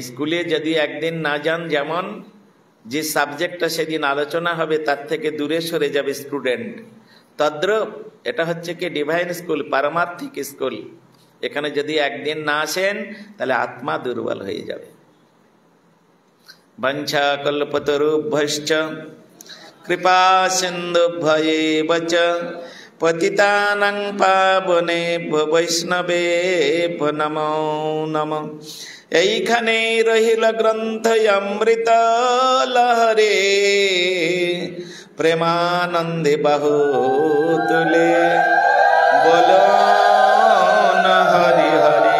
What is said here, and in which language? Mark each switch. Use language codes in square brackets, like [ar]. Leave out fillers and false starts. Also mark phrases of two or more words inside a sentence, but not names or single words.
[bn] স্কুলে যদি একদিন না যান, যেমন যে সাবজেক্টটা সেদিন আলোচনা হবে তার থেকে দূরে সরে যাবে স্টুডেন্ট, তদ্রূপ এটা হচ্ছে কি [en] divine school, [bn] পারমার্থিক স্কুল। এখানে যদি একদিন না আসেন তাহলে আত্মা দুর্বল হয়ে যাবে। [sa] বঞ্ছা কল্পতরুভ্যশ্চ কৃপা সিন্ধুভ্যেব চ পতিতানাং পাবনেভ্যো বৈষ্ণবেভ্যো নমো নমঃ। [bn] এইখানে রহিল গ্রন্থ অমৃত লহরে, প্রেমানন্দে বাহু তুলে বলো না হরি হরি।